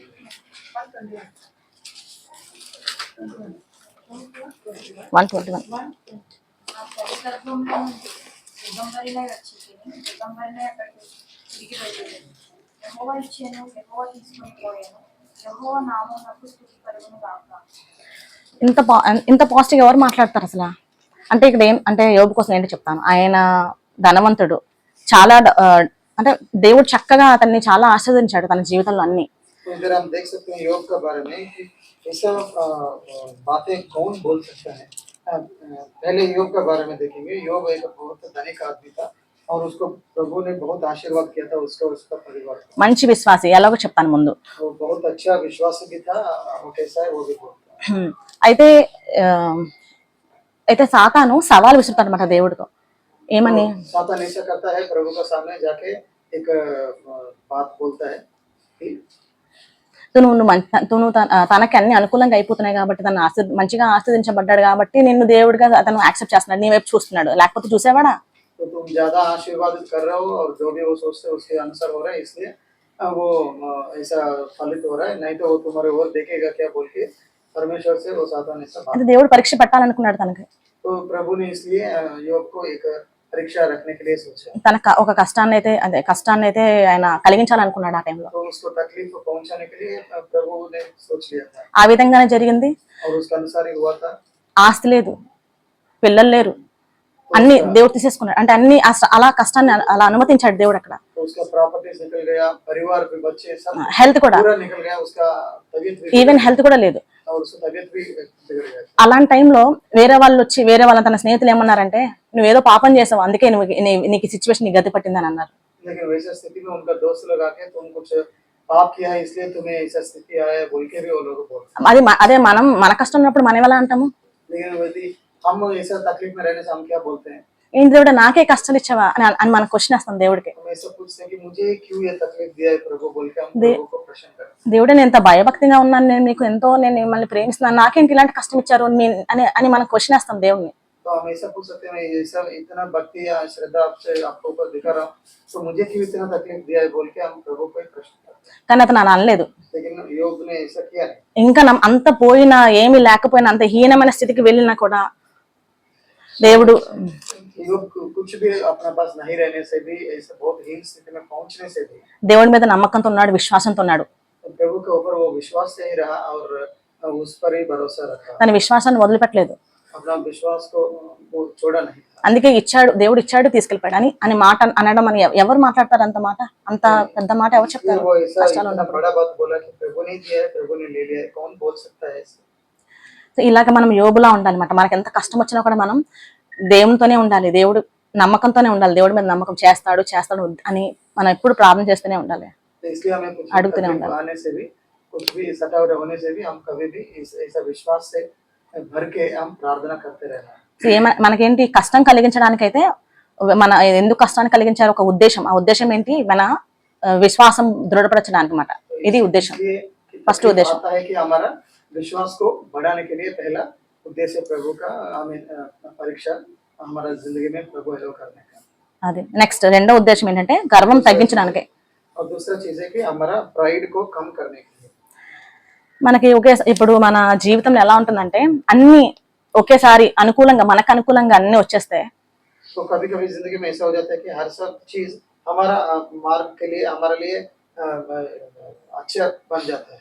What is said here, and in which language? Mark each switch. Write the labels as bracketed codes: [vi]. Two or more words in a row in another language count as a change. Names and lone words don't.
[te] 1:21 ఇంత పాజిటివ్ ఎవరు మాట్లాడతారు అసలు? అంటే ఇక్కడ ఏం అంటే యోబు కోసం ఏంటి చెప్తాను. ఆయన ధనవంతుడు, చాలా అంటే దేవుడు చక్కగా అతన్ని చాలా ఆశీర్వదించాడు తన జీవితంలో అన్ని. [hi] तो इधर हम देख सकते हैं योग के बारे में कि ऐसा बातें कौन बोल सकता है। पहले योग के बारे में देखेंगे। योग एक बहुत धनिक आदमी था और उसको प्रभु ने बहुत आशीर्वाद किया था, उसका उसका परिवार को। [te] మంచి విశ్వాసి, ఎలాగో చెప్తాను ముందు. [hi] वो बहुत अच्छा विश्वासी भी था। वो कैसा है वो भी बोलता है। [te] అయితే ఆ, అయితే సాతాను సవాల్ విసురుతాడు అనమాట దేవుడితో. ఏమని? [hi] तो सातान ऐसा करता है, प्रभु के सामने जाके एक बात बोलता है कि [te] నువ్వు తనకి అన్ని అనుకూలంగా అయిపోతున్నాయి కాబట్టి, తను మంచిగా ఆశీర్వదించబడ్డాడు కాబట్టి నిన్ను దేవుడిగా అతను యాక్సెప్ట్ చేస్తున్నాడు, నీ వైపు చూస్తున్నాడు. లేకపోతే చూసేవాడా? [hi] तो तुम ज्यादा आशीर्वादित कर रहे हो और जो भी वो सोचते हैं उसके अनुसार हो रहा है, इसलिए वो ऐसा फलित हो रहा है। नहीं तो वो तुम्हारे और देखेगा क्या बोल के परमेश्वर से वो सातान ऐसा बात। [te] అంటే దేవుడు పరీక్ష పెట్టాలనుకున్నాడు తనకి. [hi] तो प्रभु ने इसलिए योग को एक परीक्षा रखने के लिए सोचा। [te] తన ఒక కష్టాన్ని అయితే ఆయన కలిగించాలనుకున్నాడు ఆ టైంలో. [hi] तो उसको तकलीफ पहुंचाने के लिए प्रभु ने सोच लिया था [te] ఆ విధంగానే జరిగింది. [hi] और उसके अनुसार ही हुआ था। [te] ఆస్తి లేదు, పిల్లలు లేరు, అన్ని దేవుడు తీసేసుకున్నాడు. అంటే అన్ని అలా కష్టాన్ని అలా అనుమతించాడు దేవుడు అక్కడ. [hi] तो उसका प्रॉपर्टीज निकल गया, परिवार के बच्चे सब [te] హెల్త్ కూడా, [hi] पूरा निकल गया, उसका तबीयत भी [en] even health [te] కూడా లేదు. [hi] और उसका तबीयत भी बिगड़ गया। [te] అలాంటి టైంలో వేరే వాళ్ళ తన స్నేహితులు ఏమన్నారంటే, నువ్వేదో పాపం చేసావు అందుకే నీకు సిచ్యువేషన్ నీ గతి పట్టిందని అన్నారు. [hi] लेकिन वैसा स्थिति में उनका दोस्त लोग आके तुम कुछ पाप किया है इसलिए तुम्हें ऐसा स्थिति आया है बोल के भी वो लोग बोलते। [te] అదే మన కష్టం ఉన్నప్పుడు మనం ఎలా అంటాము? [hi] लेकिन यदि हम ऐसा तकलीफ में रहने से हम क्या बोलते हैं? [te] ఏంటి దేవుడు నాకే కష్టాలు ఇచ్చావా అని మనం క్వశ్చన్ వేస్తాం దేవుడికి. [hi] हम ऐसा पूछते हैं कि मुझे क्यों ये तकलीफ दिया है प्रभु बोल के हम प्रभु को प्रश्न करते हैं। [te] దేవుడే నేను ఎంత భయభక్తిగా ఉన్నాను, నేను మీకు ఎంతో నేను మిమ్మల్ని ప్రేమిస్తున్నాను, నాకేంటి ఇలాంటి కష్టం ఇచ్చారు అని మనం క్వశ్చన్ వేస్తాం దేవుడిని. [hi] तो हम ऐसा पूछ सकते हैं, ऐसा इतना भक्ति या श्रद्धा आपसे आपके ऊपर दिखा रहा हूँ तो मुझे क्यों इतना तकलीफ दिया है बोल के हम प्रभु को प्रश्न करते हैं। [te] కానీ అతను అలా అనలేదు. [hi] लेकिन योग ने ऐसा किया नहीं। [te] ఇంకా అంత పోయినా, ఏమీ లేకపోయినా, అంత హీనమైన స్థితికి వెళ్ళినా కూడా దేవుడు [hi] योग कुछ भी अपने पास नहीं रहने से भी, ऐसे बहुत हीन स्थिति में पहुंचने से भी [te] దేవుడి మీద నమ్మకంతో ఉన్నాడు, విశ్వాసంతో ఉన్నాడు. [hi] प्रभु के ऊपर वो विश्वास से ही रहा और उस पर ही भरोसा रखा। [te] తన విశ్వాసాన్ని వదిలిపెట్టలేదు. [hi] अपना विश्वास को वो छोड़ा नहीं। [te] అందుకే దేవుడు ఇచ్చాడు తీసుకెళ్ళిపోయాడు అని మాట అనడం అని ఎవరు మాట్లాడతారు? అంత పెద్ద మాట ఎవరు చెప్తారు? [hi] वो ऐसा इतना बड़ा बात बोला कि प्रभु ने दिया है, प्रभु ने ले लिया है, कौन बोल सकता है ऐसे? [te] సో ఇలాగ మనం యోబులా ఉండాలన్నమాట. మనకి ఎంత కష్టం వచ్చినా కూడా మనం దేవునితోనే ఉండాలి, దేవుడు నమ్మకంతోనే ఉండాలి. దేవుడి మీద నమ్మకం చేస్తాడు అని మనం ఎప్పుడు ప్రార్థన చేస్తూనే ఉండాలి, [hi] इसलिए हमें कुछ [te] అడుగుతూనే ఉండాలి. [hi] आने से भी, कुछ भी सतावट होने से भी हम कभी भी ऐसा विश्वास से भर के हम प्रार्थना करते रहना। [te] సో మనకేంటి కష్టం కలిగించడానికైతే మన ఎందుకు కష్టాన్ని కలిగించారు? ఒక ఉద్దేశం. ఆ ఉద్దేశం ఏంటి? మన విశ్వాసం దృఢపరచడానికి అన్నమాట. ఇది ఉద్దేశం, ఫస్ట్ ఉద్దేశం. [hi] है कि हमारा विश्वास को बढ़ाने के लिए पहला उद्देश्य प्रभु का हमें परीक्षा हमारा जिंदगी में प्रभु हेलो करने का। [te] అది నెక్స్ట్ రెండో ఉద్దేశం ఏంటంటే గర్వం తగ్గించడానికి. [hi] और दूसरा चीज है कि हमारा प्राइड को कम करने के लिए। [te] మనకి ఇప్పుడు మన జీవితంలో ఎలా ఉంటుందంటే అన్ని ఒకేసారి మనకు అనుకూలంగా అన్ని వచ్చేస్తే [hi] तो कभी कभी जिंदगी में ऐसा हो जाता है कि हर सब चीज हमारा मार्ग के लिए, हमारे लिए अच्छा बन जाता है।